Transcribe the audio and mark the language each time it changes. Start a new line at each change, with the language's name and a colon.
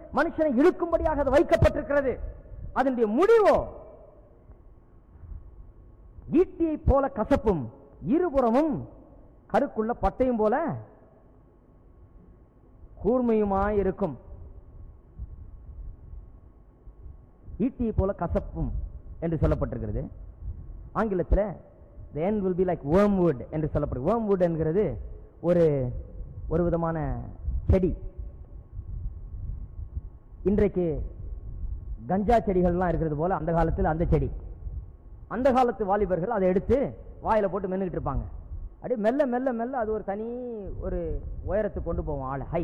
Tamil: மனுஷனை இழுக்கும்படியாக அது வைக்கப்பட்டிருக்கிறது. அதனுடைய முடிவோ ஈட்டியை போல கசப்பும் இருபுறமும் கருக்குள்ள பட்டையும் போல கூர்மையுமாய் இருக்கும், ஈட்டியை போல கசப்பும் என்று சொல்லப்பட்டிருக்கிறது. ஆங்கிலத்தில்
English: the end will be like wormwood
Tamil: என்று சொல்லப்படுது. wormwood என்கிறது ஒரு விதமான செடி. இன்றைக்கு கஞ்சா செடிகள்லாம் இருக்கிறது போல அந்த காலத்தில் அந்த செடி. அந்த காலத்து வாலிபர்கள் அதை எடுத்து வாயில போட்டு மென்னுக்கிட்டு இருப்பாங்க. அப்படியே மெல்ல மெல்ல மெல்ல அது ஒரு தனி ஒரு உயரத்துக்கு கொண்டு போவோம் ஆளை.